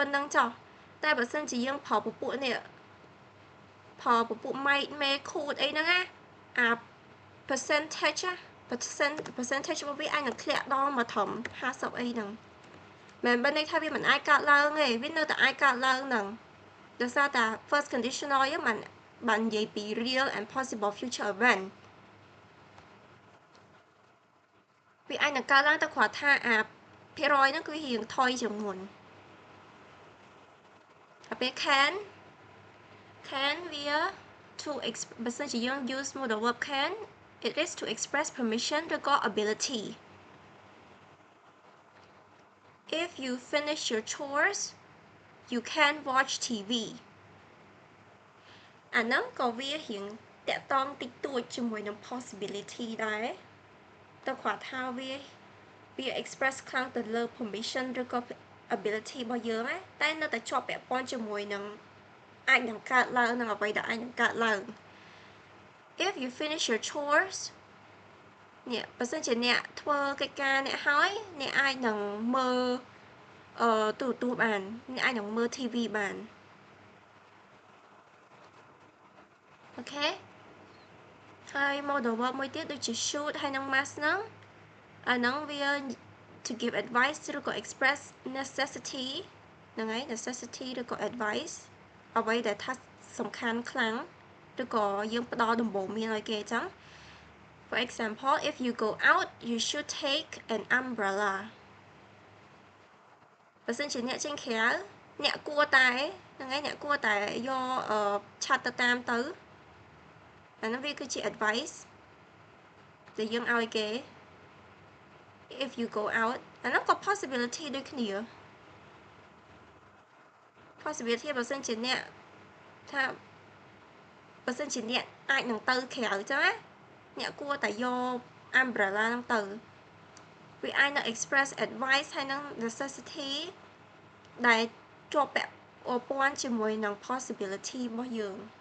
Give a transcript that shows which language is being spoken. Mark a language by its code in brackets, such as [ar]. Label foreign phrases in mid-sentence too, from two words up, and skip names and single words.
[km] ណ្្នឹងចុះតែបើសិនជាយើងប្រើពពួកនេះប្រើពពួកម៉ៃមេខូតអីហ្នឹងណាអា percentage របស់វាអាចនឹងធ្លាក់ដល់មកត្រឹម 50 អីហ្នឹងមិនបើន័យថាវាមិនអាចកើតឡើងទេវានៅតែអាចកើតឡើងហ្នឹងដោយសារតែ [en] first conditional [km] យើងបាននិយាយពី [en] real and possible future event [km] វាអាចនឹងកើតឡើងតែគ្រាន់ថាអាភាគរយហ្នឹងគឺរៀងថយជាងមុនហើយពេល can វា to បើសិនជាយើង [en] use modal verb can it is to express permission [km] ឬក៏ [en] ability if you finish your chores you can watch TV [km] អាហ្នឹងក៏វារៀងតាក់ទងតិចតួចជាមួយនឹង possibility ដែរតែគ្រាន់ថាវា express ខ្លាំងទៅលើ permission ឬក៏ ability របស់យើងណាតែនៅតែជាប់ពាក់ព័ន្ធជាមួយនឹងអាចនឹងកើតឡើងនឹងអ្វីដែលអាចនឹងកើតឡើង [en] if you finish your chores [km] នេះបើសិនជាអ្នកធ្វើកិច្ចការអ្នកហើយអ្នកអាចនឹងមើលទូរទស្សន៍បានអ្នកអាចនឹងមើល TV បាន អូខេហើយ [en] modal verb [km] មួយទៀតដូចជា should ហើយនឹង must ហ្នឹងអាហ្នឹងវា [en] to give advice [km] ឬក៏ [en] express necessity [km] ហ្នឹងហើយ necessity ឬក៏ advice អ្វីដែលថាសំខាន់ខ្លាំងឬក៏យើងផ្ដល់ដំបូន្មានឲ្យគេអញ្ចឹង [en] for example if you go out you should take an umbrella [km] បើសិនជាអ្នកចេញក្រៅអ្នកគួរតែហ្នឹងហើយអ្នកគួរតែយកឆ័ត្រទៅតាមទៅអាហ្នឹងវាគឺជា advice ដែលយើងឲ្យគេ [en] if you go out [km] អាហ្នឹងក៏ possibility ដូចគ្នា possibility បើសិនជាអ្នកថាបើសិនជាអ្នកអាចនឹងទៅក្រៅអញ្ចឹងណាអ្នកគួរតែយក umbrella ហ្នឹងទៅវាអាចនឹង [en] express advice [km] ហើយនឹង necessity ដែលជាប់ពាក់ព័ន្ធជាមួយនឹង possibility របស់យើង